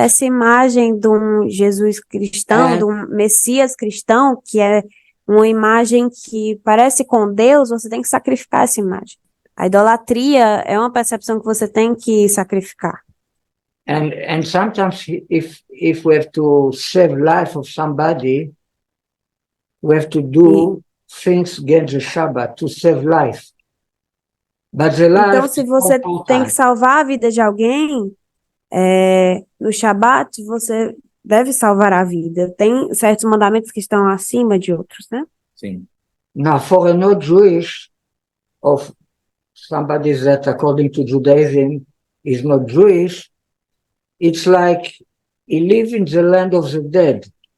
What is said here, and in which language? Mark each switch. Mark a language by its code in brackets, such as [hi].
[pt] Então, essa imagem de um Jesus cristão, de um Messias cristão, que é uma imagem que parece com Deus, você tem que sacrificar essa imagem. A idolatria é uma percepção que você tem que sacrificar. [en] And sometimes if we have to save life of somebody, we have to do things against the Shabbat to save life. But the life, [pt] então, se você tem que salvar a vida de alguém, no Shabat, você deve salvar a vida. Tem certos mandamentos que estão acima de outros, né? Sim. [en] Now, for a not Jewish, of somebody that according to Judaism is not Jewish, it's like he lives in the land of the dead.